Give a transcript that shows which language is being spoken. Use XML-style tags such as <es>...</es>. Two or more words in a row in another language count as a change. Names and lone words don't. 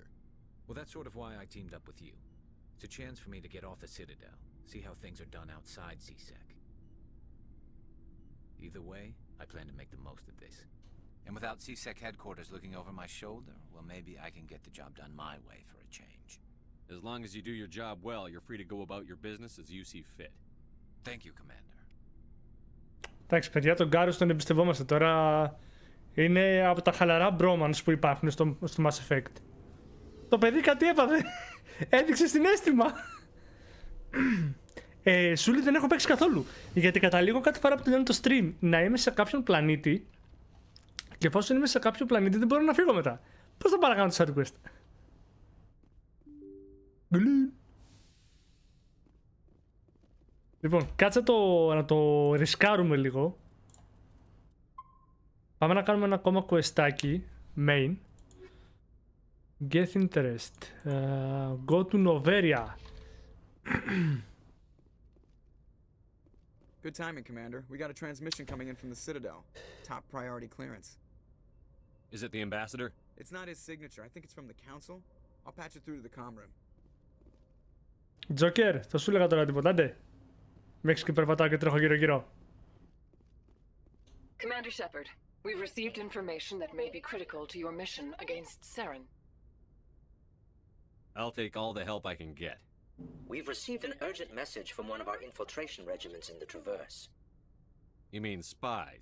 <en>Well, that's sort of why I teamed up with you. It's a chance for me to get off the Citadel, see how things are done outside CSEC. Either way, I plan to make the most of this. And without CSEC headquarters looking over my shoulder, well, maybe I can get the job done my way for a change. As long as you do your job well, you're free to go about your business as you see fit. Thank you, Commander.</en> <el>Εντάξει, παιδιά, τον Γκάρους τον εμπιστευόμαστε τώρα. Είναι από τα χαλαρά bromance που υπάρχουν στο Mass Effect. Το παιδί κάτι έπαθε. Έδειξε συναίσθημα. Σούλη δεν έχω παίξει καθόλου. Γιατί καταλήγω κάθε φορά που τελειώνει το stream να είμαι σε κάποιον πλανήτη. Και εφόσον είμαι σε κάποιο πλανήτη δεν μπορώ να φύγω μετά. Πώς θα παρακάνω το</el> <en>side quest?</en> <el>Λοιπόν, κάτσε να το ρισκάρουμε λίγο. Πάμε να κάνουμε ένα ακόμα questάκι.</el> <en>Main. Get interest. Go to Noveria. Good timing, Commander. We got a transmission coming in from the Citadel. Top priority clearance. Is it the ambassador? It's not his signature. I think it's from the Council. I'll patch it through to the comm room.</en> <el>Τζοκέρ, θα σου έλεγα τώρα τίποτα, άντε. Μέχρι και περπατάω και τρέχω γύρω-γύρω.</el> <en>Commander Shepard, we've received information that may be critical to your mission against Saren. I'll take all the help I can get. We've received an urgent message from one of our infiltration regiments in the Traverse. You mean spies?</en>